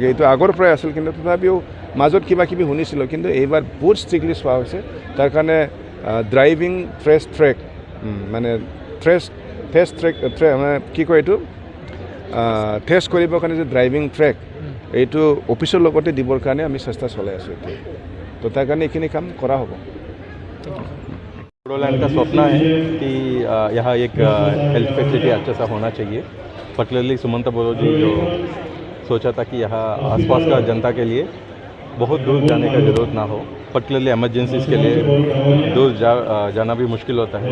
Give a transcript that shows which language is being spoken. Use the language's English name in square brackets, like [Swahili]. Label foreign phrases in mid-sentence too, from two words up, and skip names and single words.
[Assamese] এইটো আগৰ পৰাই আছিল, কিন্তু তথাপিও মাজত কিবা কিবি শুনিছিলোঁ, কিন্তু এইবাৰ বহুত ষ্ট্ৰিক্টলি চোৱা হৈছে। তাৰ কাৰণে [English] driving track [Assamese] মানে [English] test track [Assamese] মানে কি কয় এইটো টেষ্ট কৰিবৰ কাৰণে যে [English] driving track [Assamese] এইটো অফিচৰ লগতে দিবৰ কাৰণে আমি চেষ্টা চলাই আছোঁ এতিয়া। তো তাৰ কাৰণে এইখিনি কাম কৰা হ'ব। [Hindi] बोडोलैंड का सपना है कि यहाँ एक [English] health facility [Hindi] अच्छा सा होना चाहिए। पर्टिकुलरली सुमंत बोड़ो जी जो सोचा था कि यहाँ आसपास का जनता के लिए बहुत दूर जाने का ज़रूरत ना हो, पर्टिकुलरली एमरजेंसीज़ के लिए दूर जाना भी मुश्किल होता है।